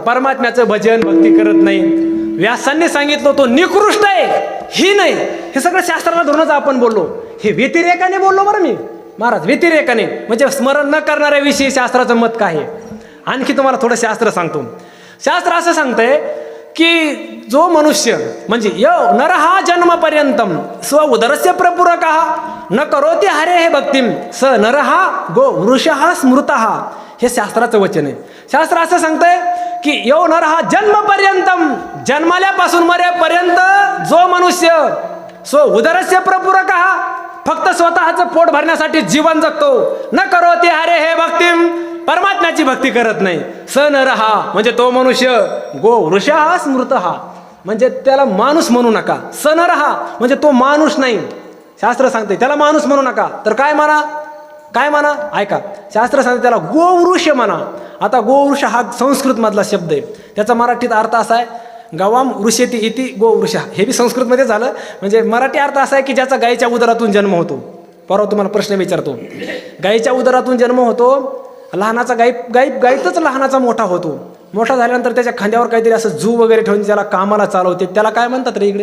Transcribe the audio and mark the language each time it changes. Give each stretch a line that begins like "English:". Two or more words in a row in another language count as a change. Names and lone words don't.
Marathi: परमात्म्याचं भजन भक्ती करत नाही, व्यासांनी सांगितलं तो निकृष्ट आहे, ही नाही. हे सगळं शास्त्राला धरूनच आपण बोललो. हे व्यतिरेकाने बोललो बरं मी महाराज, व्यतिरेकाने म्हणजे स्मरण न करणाऱ्याविषयी शास्त्राचं मत काय आहे. आणखी तुम्हाला थोडं शास्त्र सांगतो. शास्त्र असं सांगतंय की जो मनुष्य म्हणजे नर हा
Sanskrit: जन्मपर्यंतम स्व उदरस्य प्रपूरकः न करोति हरे हे भक्तिम स नर हा गो वृष हा स्मृत.
Marathi: हे शास्त्राचं वचन आहे. शास्त्र असं सांगतंय की
Sanskrit: यो नर हा जन्मपर्यंतम,
Marathi: जन्माल्यापासून मरेपर्यंत जो मनुष्य
Sanskrit: सो उदरस्य प्रपूरक हा,
Marathi: फक्त स्वतःचं पोट भरण्यासाठी जीवन जगतो.
Sanskrit: न करोति हरे हे भक्तिम,
Marathi: परमात्म्याची भक्ती करत नाही.
Sanskrit: स नर हा
Marathi: म्हणजे तो मनुष्य,
Sanskrit: गो वृष हा स्मृत हा
Marathi: म्हणजे त्याला माणूस म्हणू नका.
Sanskrit: स नर हा
Marathi: म्हणजे तो माणूस नाही. शास्त्र सांगते त्याला माणूस म्हणू नका. तर काय म्हणा, काय म्हणा ऐका, शास्त्र सांगते त्याला गोवृष म्हणा. आता गोवृष हा संस्कृत मधला शब्द आहे, त्याचा मराठीत अर्थ असा आहे
Sanskrit: गवाम वृषेती इति गोवृष.
Marathi: हे बी संस्कृतमध्ये झालं. म्हणजे मराठी अर्थ असा आहे की ज्याचा गायीच्या उदरातून जन्म होतो. परवा तुम्हाला प्रश्न विचारतो, गायीच्या उदरातून जन्म होतो, लहानाचा गायीतच लहानाचा मोठा होतो. मोठा झाल्यानंतर त्याच्या खांद्यावर काहीतरी असं जू वगैरे ठेवून त्याला कामाला चालवते, त्याला काय म्हणतात रे इकडे?